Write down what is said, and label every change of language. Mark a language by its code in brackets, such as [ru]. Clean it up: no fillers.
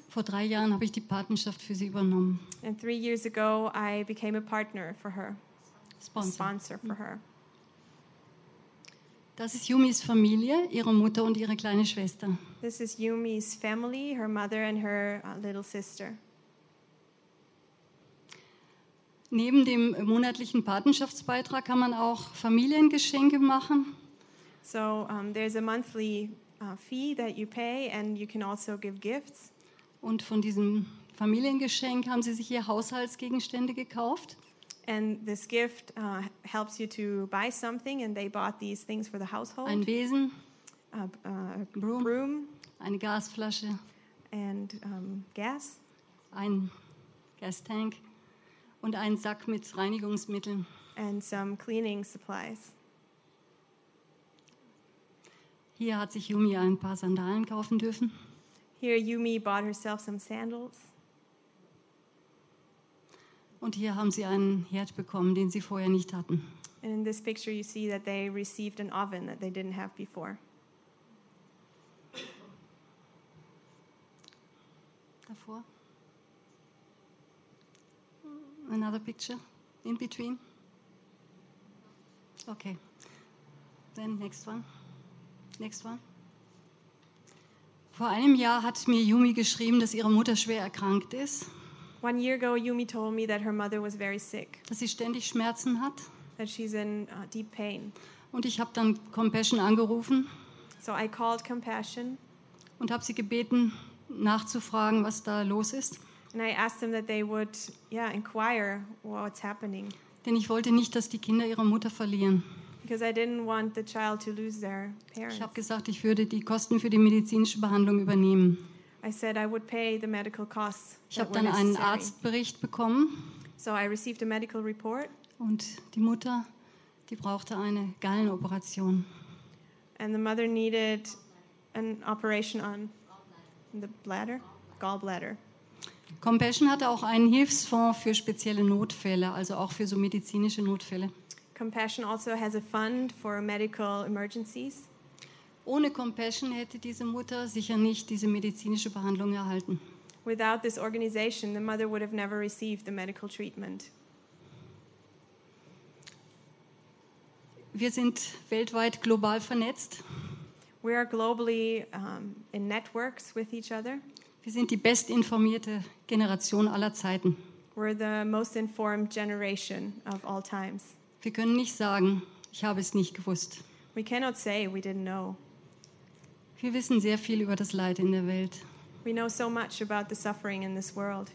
[de] Vor 3 Jahren habe ich die Patenschaft für sie übernommen. [en] And 3 years ago I became a partner for her. Sponsor. Sponsor for her. [de] Das ist Yumis Familie, ihre Mutter und ihre kleine Schwester. [en] This is Yumi's family, her mother and her little sister. [de] Neben dem monatlichen Patenschaftsbeitrag kann man auch Familiengeschenke machen. [en] So there's a monthly fee that you pay and you can also give gifts. [de] Und von diesem Familiengeschenk haben sie sich ihr Haushaltsgegenstände gekauft. [en] And this gift helps you to buy something and they bought these things for the household. [de] Ein Besen, [en] a broom, [de] eine Gasflasche [en] and gas, [de] ein Gastank. Und einen Sack mit Reinigungsmitteln. [en] And some cleaning supplies. [de] Hier hat sich Yumi ein paar Sandalen kaufen dürfen. [en] Here Yumi bought herself some sandals. [de] Und hier haben sie einen Herd bekommen, den sie vorher nicht hatten. [en] And in this picture you see that they received an oven that they didn't have before. [de] Davor. [en] Another picture in between. Okay. Then next one. Next one. [de] Vor 1 Jahr hat mir Yumi geschrieben, dass ihre Mutter schwer erkrankt ist. [en] 1 year ago, Yumi told me that her mother was very sick. [de] Dass sie ständig Schmerzen hat. [en] That she's in deep pain. [de] Und ich habe dann Compassion angerufen. [en] So I called Compassion. [de] Und habe sie gebeten, nachzufragen, was da los ist. [en] And I asked them that they would, yeah, inquire what's happening. [de] Denn ich wollte nicht, dass die Kinder ihre Mutter verlieren. [en] Because I didn't want the child to lose their parents. [de] Ich habe gesagt, ich würde die Kosten für die medizinische Behandlung übernehmen. [en] I said I would pay the medical costs. [de] Ich habe dann einen Arztbericht bekommen. [en] So I received a medical report. [de] Und die Mutter, die brauchte eine Gallenoperation. [en] And the mother needed an operation on the bladder, gallbladder. [de] Compassion hatte auch einen Hilfsfonds für spezielle Notfälle, also auch für so medizinische Notfälle. [en] Compassion also has a fund for medical emergencies. [de] Ohne Compassion hätte diese Mutter sicher nicht diese medizinische Behandlung erhalten. [en] Without this organization, the mother would have never received the medical treatment. [de] Wir sind weltweit global vernetzt. [en] We are globally in networks with each other. [de] Wir sind die bestinformierte Generation aller Zeiten. [en] We're the most informed generation of all times. [de] Wir können nicht sagen, ich habe es nicht gewusst. [en] We cannot say we didn't know. [de] Wir wissen sehr viel über das Leid in der Welt. [en] We know so much about the suffering in this world.